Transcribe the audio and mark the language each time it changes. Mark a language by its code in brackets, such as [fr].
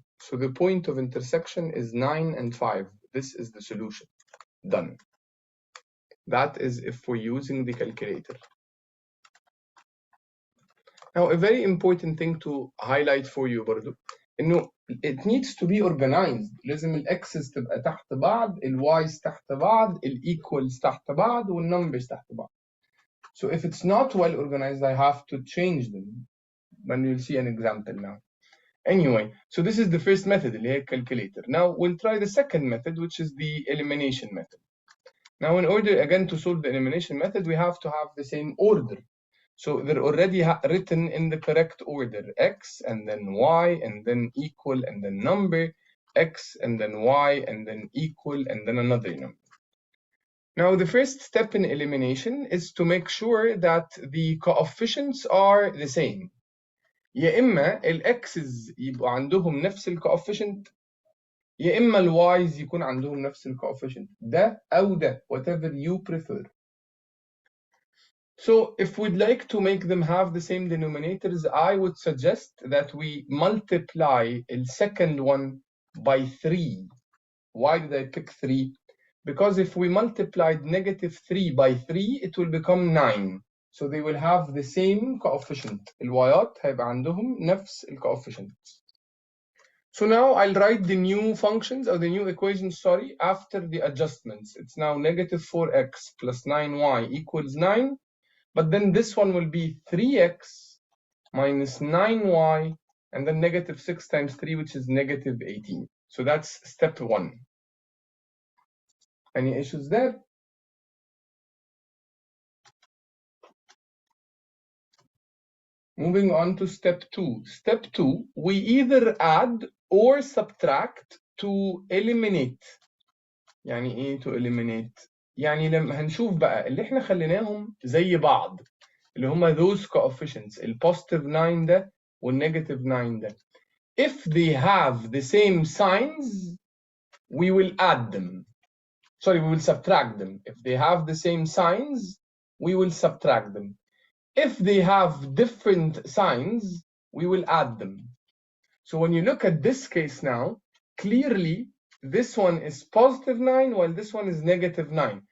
[en] So the point of intersection is 9 and 5. This is the solution. Done. That is if we're using the calculator. Now, a very important thing to highlight for you [ar] برضو إنه [en] it needs to be organized. [ar] لازم الأكسس تبقى تحت بعض، الوايز تحت بعض، الإيكوالز تحت بعض، والنمبرز تحت بعض. [en] So if it's not well organized, I have to change them. And you'll see an example now. Anyway, so this is the first method, [ar] اللي هي [en] calculator. Now we'll try the second method, which is the elimination method. Now, in order again to solve the elimination method, we have to have the same order. So they're already written in the correct order: x and then y and then equal and then number, x and then y and then equal and then another number. Now, the first step in elimination is to make sure that the coefficients are the same. [ar] يا إما الx's يبقوا عندهم نفس الكوفيشنت، يا إما الy's يكون عندهم نفس الكوفيشنت، ده أو ده, [en] whatever you prefer. So if we'd like to make them have the same denominators, I would suggest that we multiply the second one by 3. Why did I pick 3? Because if we multiplied -3 by 3, it will become 9. So they will have the same coefficient. [ar] الوايات هيبقى عندهم نفس الكوفيشنت. [en] So now I'll write the new functions or the new equations, sorry, after the adjustments. It's now -4x plus 9y equals 9. But then this one will be 3x minus 9y, and then -6 times 3, which is -18. So that's step 1. Any issues there? Moving on to step 2. Step 2, we either add or subtract to eliminate. [ar] يعني ايه [en] to eliminate؟ [ar] يعني لما هنشوف بقى اللي احنا خليناهم زي بعض، اللي هما [en] those coefficients، [ar] البوزيتيف 9 ده والنيجاتيف 9 ده. [en] If they have the same signs, we will add them. Sorry, we will subtract them. If they have the same signs, we will subtract them. If they have different signs, we will add them. So when you look at this case now, clearly this one is positive 9 while this one is negative 9.